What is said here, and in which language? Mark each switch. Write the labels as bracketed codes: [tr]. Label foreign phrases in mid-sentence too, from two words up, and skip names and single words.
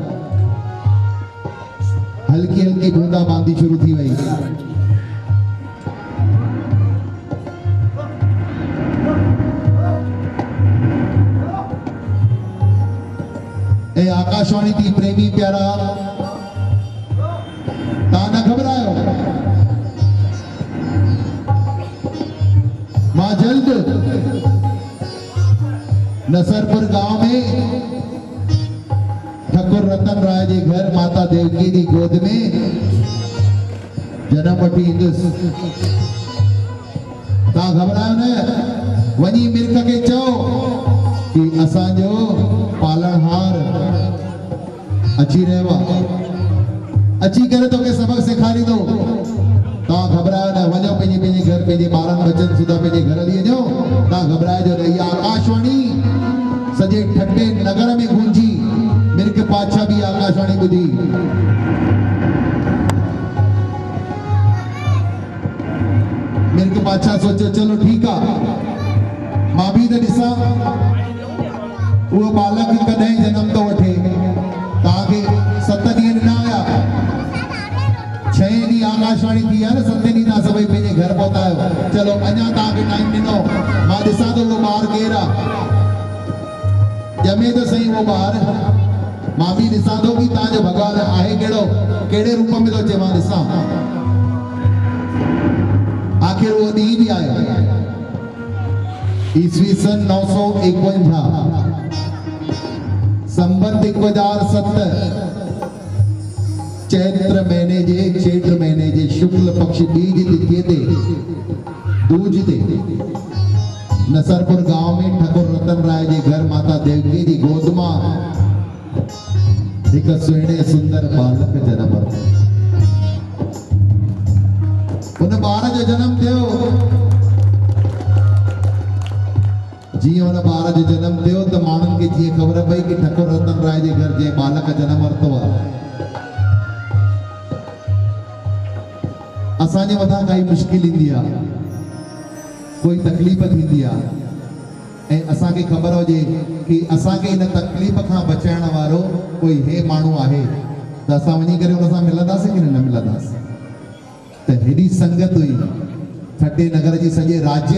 [sd] हल्की हल्की बूंदा बांदी शुरू थी वही ए आकाशवाणी थी प्रेमी प्यारा ता न घबरायो मां जल्द नसरपुर गांव में ठाकुर रतन राय जे घर माता देवकी [hi] की गोद में [sd] जन्म वठी ईंदुसि ता घबरायो न वनी मिर्ख के चो कि असांजो पालनहार अची रहियो अची करे तो के सबक सिखारी दो ता घबरायो न वञो पंहिंजे घर पंहिंजे ॿारनि बचनि सुधा पंहिंजे घर हली वञो ता घबराइजो न इहा आकाशवाणी सॼे ठटे नगर में गूंजी मिर्ख पातशाह भी आकाशवाणी ॿुधी मिर्ख पातशाह सोचो चलो ठीक आ मां भी त ॾिसां वो बालक कॾहिं जन्म तो वठे ताके 7 ॾींहं ॾिना हुया 6 ॾींहं आकाशवाणी थी आहे न 7 ॾींहं तव्हां सभई पंहिंजे घर पहुता आहियो चलो अञा तव्हांखे टाइम ॾिनो मां ॾिसां थो वो ॿार केरु आहे ॼमे त सही वो ॿार मां भी ॾिसां थो कि तव्हांजो भॻवान आहे कहिड़े रूप में थो अचे मां ॾिसां आखिर वो ॾींहुं बि आयो ईस्वी सन 951 संबत 1007 चैत्र महीने जे शुक्ल पक्ष बीज तिथि ते दूज ते नसरपुर गांव में ठाकुर रतन राय जे घर माता देवकी जी गोद मां एक सुहिणे सुंदर बालक जनम वरितो उन ॿार जो जनम थियो जीअं उन ॿार जो जनम थियो त माण्हुनि खे जीअं ख़बर पई कि ठाकुर रतन राय जे घर जे बालक जनम वरितो आहे असांजे मथां काई मुश्किल ईंदी आहे कोई तकलीफ़ थींदी आहे ऐं असांखे ख़बर हुजे कि असांखे इन तकलीफ़ खां बचाइण वारो कोई हे माण्हू आहे त असां वञी करे उन सां मिलंदासीं कि न मिलंदासीं त हेॾी संगत हुई ठटे नगर जी सॼे राज्य